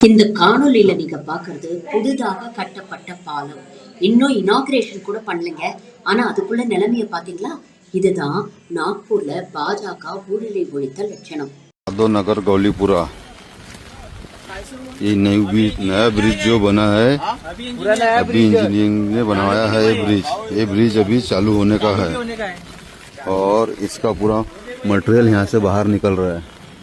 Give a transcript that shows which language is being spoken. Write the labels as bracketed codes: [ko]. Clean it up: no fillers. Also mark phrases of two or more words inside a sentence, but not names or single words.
[ta] இந்த காணொளியில நீங்க பாக்குறது புதிதாக கட்டப்பட்ட பாலம். இன்னும் இனாகிரேஷன் கூட பண்ணலைங்க. ஆனா அதுக்குள்ள நிலைமைய பாத்தீங்களா? இதுதான் நாக்பூர்ல பாஜக ஊழலை ஒழித்த லட்சணம். [hi] यादव नगर गौलीपुरा, ये नया ब्रिज जो बना है, अभी इंजीनियरिंग ने बनवाया है ये ब्रिज अभी चालू होने का है और इसका पूरा मटेरियल यहाँ से बाहर निकल रहा है।